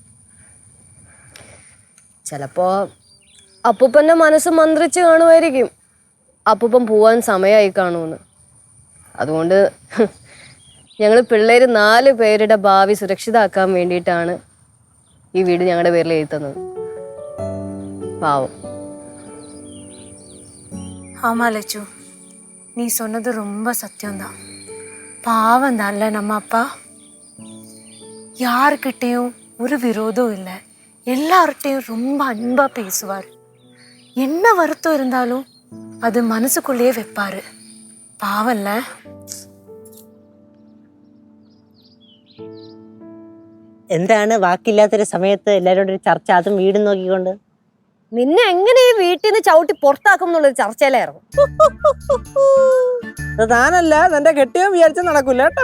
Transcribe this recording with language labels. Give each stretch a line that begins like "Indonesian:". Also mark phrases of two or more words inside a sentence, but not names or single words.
Malayalam: ചിലപ്പോ അപ്പൂപ്പന്റെ മനസ്സ് മന്ത്രിച്ച് കാണുമായിരിക്കും അപ്പൂപ്പൻ പോവാൻ സമയമായി കാണുമെന്ന്. അതുകൊണ്ട് ഞങ്ങൾ പിള്ളേര് 4 പേരുടെ ഭാവി സുരക്ഷിതമാക്കാൻ വേണ്ടിയിട്ടാണ് ഈ വീട് ഞങ്ങളുടെ പേരിൽ എഴുതി തന്നത്. പാവം.
Tamil: ஆமா லட்சு, நீ சொன்னது ரொம்ப சத்தியம்தான். பாவம் தான்ல நம்ம அப்பா. யாருக்கிட்டையும் ஒரு விரோதம் இல்லை, எல்லார்கிட்டையும் ரொம்ப அன்பா பேசுவார். என்ன வருத்தம் இருந்தாலும் அது மனசுக்குள்ளேயே வைப்பாரு. பாவம்ல.
Malayalam: എന്താണ് വാക്കില്ലാത്തൊരു സമയത്ത് എല്ലാവരോടും ഒരു ചർച്ച, അതും വീട് നോക്കിക്കൊണ്ട്? നിന്നെ എങ്ങനെ ഈ വീട്ടിൽ നിന്ന് ചവിട്ടി പുറത്താക്കും എന്നുള്ളൊരു ചർച്ചയിലായിരുന്നു. താനല്ല, നിന്റെ കെട്ടിയോ വിചാരിച്ച നടക്കൂല കേട്ടോ.